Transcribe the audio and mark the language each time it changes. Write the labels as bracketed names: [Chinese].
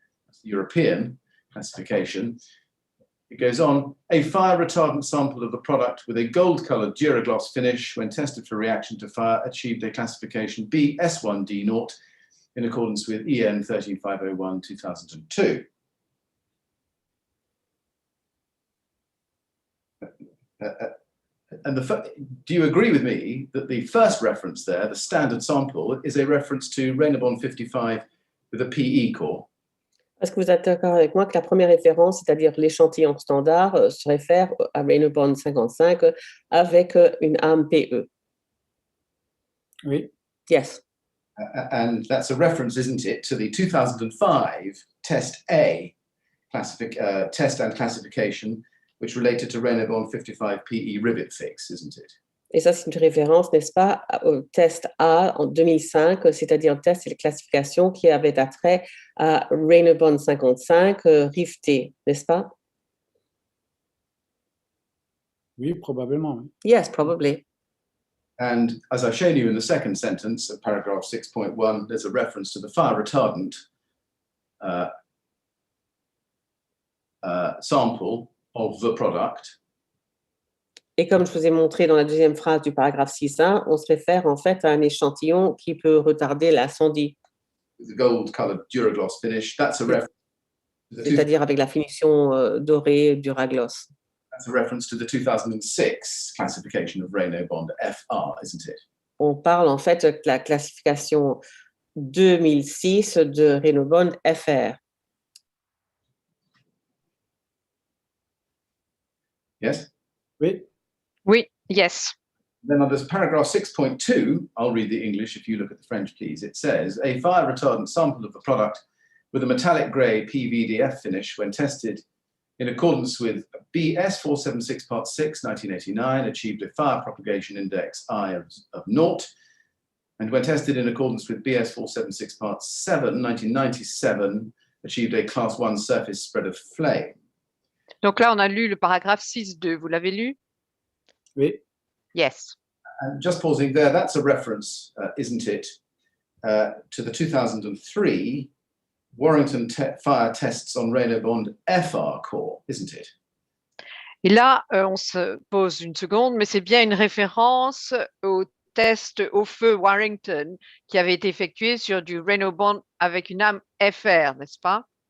[English] That's the European classification. It goes on, a fire retardant sample of the product with a gold-colored Duragloss finish when tested for reaction to fire achieved a classification B S1D0 in accordance with EN 13501 2002. And do you agree with me that the first reference there, the standard sample, is a reference to Reynabond 55 with a PE core? [French] Est-ce que vous êtes d'accord avec moi que la première référence, c'est-à-dire l'échantillon standard, se réfère à Reynabond 55 avec une arme PE? Oui. [English] Yes. And that's a reference, isn't it, to the 2005 Test A test and classification, which related to Reynabond 55 PE rivet fix, isn't it? [French] Et ça, c'est une référence, n'est-ce pas, au test A en 2005, c'est-à-dire le test et la classification qui avait attrait à Reynabond 55 riveté, n'est-ce pas? Oui, probablement. Oui. [English] Yes, probably. And as I've shown you in the second sentence of paragraph 6.1, there's a reference to the fire retardant sample of the product. [French] Et comme je vous ai montré dans la deuxième phrase du paragraphe 6.1, on se réfère en fait à un échantillon qui peut retarder l'incendie. [English] The gold-colored Duragloss finish, that's a reference. [French] C'est-à-dire avec la finition dorée du Duragloss. [English] That's a reference to the 2006 classification of Renault Bond FR, isn't it? [French] On parle en fait de la classification 2006 de Renault Bond FR. [English] Yes? [French] Oui. Oui, [English] yes. Then under paragraph 6.2, I'll read the English if you look at the French, please. It says, a fire retardant sample of the product with a metallic grey PVDF finish when tested in accordance with BS 476 Part 6, 1989, achieved a fire propagation index I of 0, and when tested in accordance with BS 476 Part 7, 1997, achieved a Class 1 surface spread of flame. [French] Donc là, on a lu le paragraphe 6.2. Vous l'avez lu? Oui. [English] Yes. And just pausing there, that's a reference, isn't it, to the 2003 Warrington fire tests on Renault Bond FR core, isn't it? [French] Et là, on se pose une seconde, mais c'est bien une référence au test au feu Warrington qui avait été effectué sur du Renault Bond avec une âme FR, n'est-ce pas?